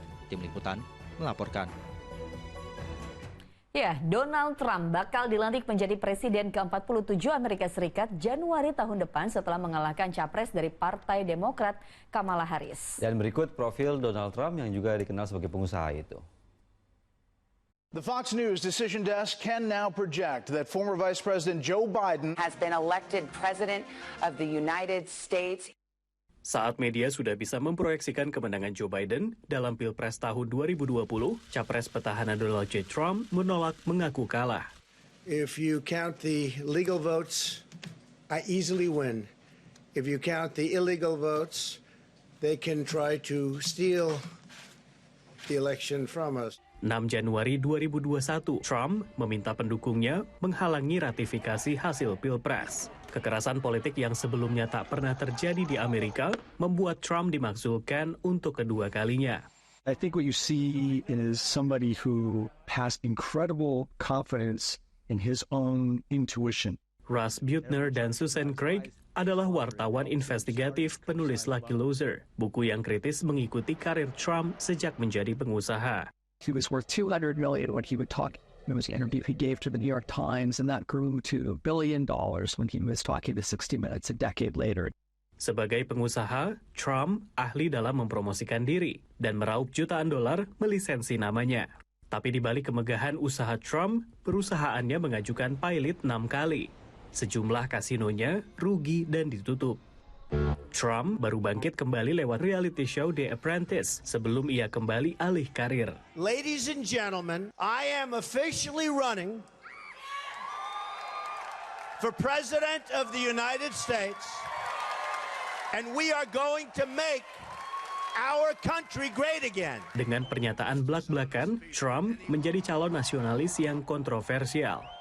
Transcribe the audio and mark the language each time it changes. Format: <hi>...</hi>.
<id>Tim Liputan melaporkan. Ya, Donald Trump bakal dilantik menjadi Presiden ke-47 Amerika Serikat Januari tahun depan setelah mengalahkan capres dari Partai Demokrat, Kamala Harris. Dan berikut profil Donald Trump yang juga dikenal sebagai pengusaha itu.</id> <en>The Fox News Decision Desk can now project that former Vice President Joe Biden has been elected President of the United States.</en> <id>Saat media sudah bisa memproyeksikan kemenangan Joe Biden dalam Pilpres tahun 2020, capres petahana Donald J. Trump menolak mengaku kalah.</id> <en>If you count the legal votes, I easily win. If you count the illegal votes, they can try to steal the election from us.</en> <id>6 Januari 2021, Trump meminta pendukungnya menghalangi ratifikasi hasil Pilpres. Kekerasan politik yang sebelumnya tak pernah terjadi di Amerika membuat Trump dimaksudkan untuk kedua kalinya.</id> <en>I think what you see is somebody who has incredible confidence in his own intuition.</en> <id>Russ Buettner dan Susan Craig adalah wartawan investigatif penulis Lucky Loser, buku yang kritis mengikuti karir Trump sejak menjadi pengusaha.</id> <en>He was worth $200 million when he would talk. It was an interview he gave to the New York Times, and that grew to $1 billion when he was talking to 60 Minutes a decade later.</en> <id>Sebagai pengusaha, Trump ahli dalam mempromosikan diri dan meraup jutaan dolar melisensi namanya. Tapi di balik kemegahan usaha Trump, perusahaannya mengajukan pilot 6 kali. Sejumlah kasinonya rugi dan ditutup. Trump baru bangkit kembali lewat reality show The Apprentice sebelum ia kembali alih karir.</id> <en>Ladies and gentlemen, I am officially running for President of the United States, and we are going to make our country great again.</en> <id>Dengan pernyataan belak-belakan, Trump menjadi calon nasionalis yang kontroversial.</id>